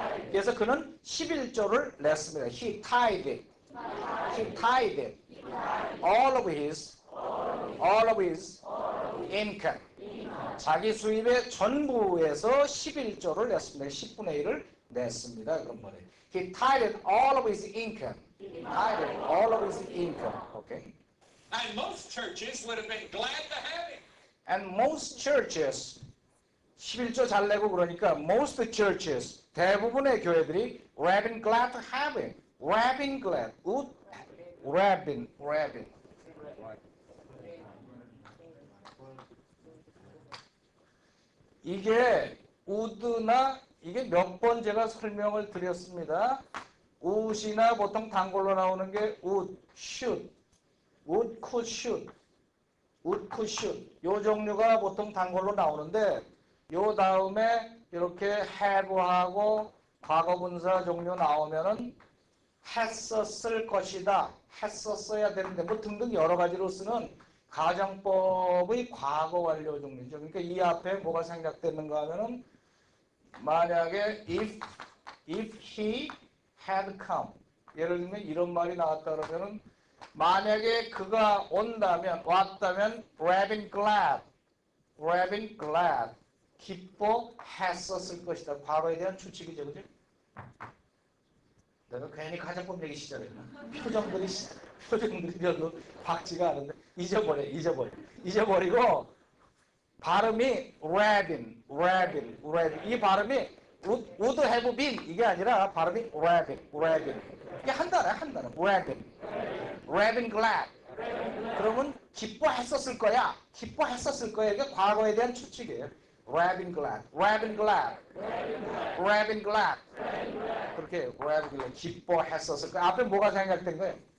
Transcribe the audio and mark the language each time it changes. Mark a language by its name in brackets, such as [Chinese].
[Korean] 그래서 그는 11조를 냈습니다. [English] He tithed. He tithed. All of his income. [Korean] 자기 수입의 전부에서 11조를 냈습니다. 10분의 1을 냈습니다. 그런 말이에요. [English] He tithed all of his income. Tithed all of his income. Okay. And most churches would have been glad to have him. And most churches [Korean] 11조 잘 내고 그러니까 [English] most churches [Korean] 대부분의 교회들이 [English] would have been glad to have him. Would have been glad. Would have been. [Korean] 이게 would나 이게 몇 번 제가 설명을 드렸습니다. would이나 보통 단골로 나오는 게 would, should, would, could, should, would, could, should. 요 종류가 보통 단골로 나오는데 요 다음에 이렇게 have하고 과거분사 종류 나오면은 했었을 것이다, 했었어야 되는데 뭐 등등 여러 가지로 쓰는 가정법의 과거 완료 종류죠. 그러니까 이 앞에 뭐가 생략되는가 하면은 만약에 [English] if he had come, [Korean] 예를 들면 이런 말이 나왔다 그러면은 만약에 그가 온다면, 왔다면 would have been glad, 기뻐했었을 것이다. 과거에 대한 추측이죠, 그죠? 내가 괜히 가정법 얘기 시작했나? 표정들이 별로 박지가 않은데 잊어버리고 발음이 would have been. 이 발음이 would have been 이게 아니라 발음이 would have been. 이게 한 단어. would have been glad. 그러면 기뻐했었을 거야. 이게 과거에 대한 추측이에요. [English] would have been glad. [Korean] 그렇게 기뻐했었을 거야. 앞에 뭐가 생각된 거예요?